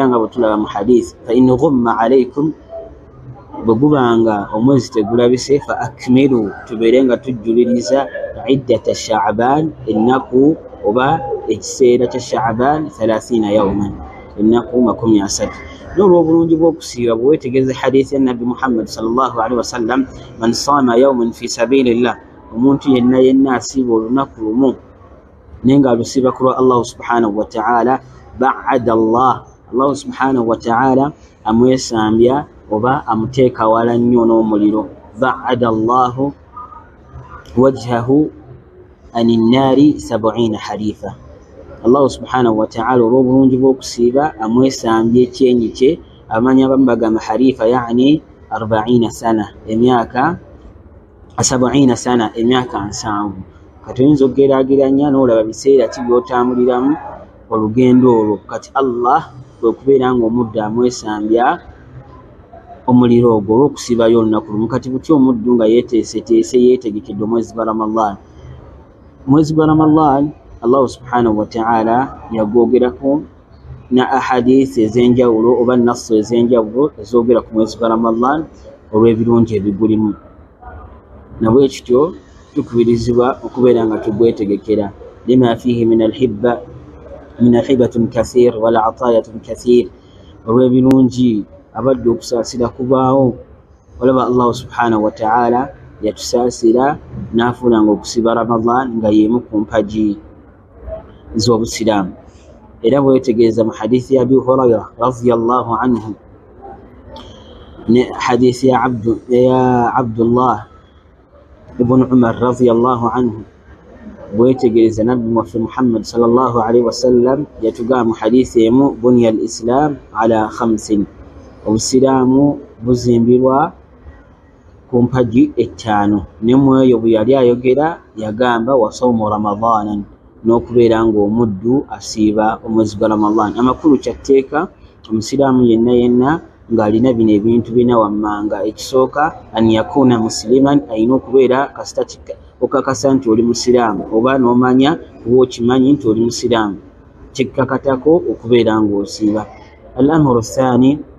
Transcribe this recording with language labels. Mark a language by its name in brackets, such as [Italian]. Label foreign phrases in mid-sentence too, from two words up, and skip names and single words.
[Ganda] nga bwe tulaba mu hadiisi [Arabic] فإن غم عليكم [Ganda] bwe guba nga omwezi tegulabise [Arabic] فأكملوا [Ganda] tubeere nga tujjuliriza iddata sha'ban ennaku oba ekiseera kya sha'ban 30 yawman ennaku 30 n'olw'obulungi bw'okusiiba bwe weetegereza hadiisi ya nabbi Muhammad [Arabic] صلى الله عليه وسلم من صام يوما في سبيل الله [Ganda] omuntu yenna asiiba olunaku lumu naye nga alusiiba ku lwa Allah [Arabic] سبحانه وتعالى باعد الله سبحانه وتعالى [Ganda] amwesambya oba amuteeka wala nnyo n'omuliro [Arabic] باعد الله وجهه عن النار 70 خريفا [Ganda] Allah [Arabic] سبحانه وتعالى [Ganda] olw'obulungi bw'okusiiba amwesambye ekyenyi kye amanya abamu bagamba [Arabic] خريفا يعني 40 سنة [Ganda] emyaka 70 sana emyaka 7 kati oyinza okugeraageranya n'olaba biseera ki by'otambuliramu olugendo olwo kati Allah bwe kubeera nga omuddu amwesambya omuliro ogwo olw'okusiibayo olunaku lumu kati butya omuddu nga yeeteeseteese yeetegekedde omwezi gwa Ramadan omwezi gwa Ramadan Allah subhanahu [Arabic] وتعالى [Ganda] yagwogerako na ahadiisi ez'enjawulo oba nassu ez'enjawulo ezoogera ku mwezi gwa Ramadan olw'ebirungi ebigulimu nabwe ekityo tukubirizibwa okubeera nga tugwetegekera [Arabic] لما فيه من الهبات كثير ولا عطيات كثير [Ganda] olw'ebirungi abadde okusaasira kubaawo olaba Allah [Arabic] سبحانه وتعالى [Ganda] yatusaasira n'afuula nga okusiba Ramadan nga y'emu ku mpagi z'obusiraamu era bwetegeeza mu hadiisi ya Abi Hurayra [Arabic] رضي الله عنه [Ganda] ne hadiisi ya Abdullah ibn Umar [Arabic] رضي الله عنه [Ganda] bwetegereza nabbi waffe Muhammad [Arabic] صلى الله عليه وسلم [Ganda] yatugamba mu hadiisi emu [Arabic] بني الإسلام على 5 [Ganda] obusiraamu buzimbirwa ku mpagi 5 ne mu eyo bwe yali ayogera yagamba [Arabic] وصوم رمضان [Ganda] n'okubeera ng'omuddu asiiba omwezi gwa Ramadan amakulu kyatteeka omusiraamu yenna ng'alina bino ebintu bina wammanga ekisooka [Arabic] أن يكون مسلما [Ganda] ayina okubeera kasita okakasa nti oli musiraamu oba n'omanya oba okimanyi nti oli musiraamu kikkakatako okubeera ng'osiiba [Arabic] الأمر الثاني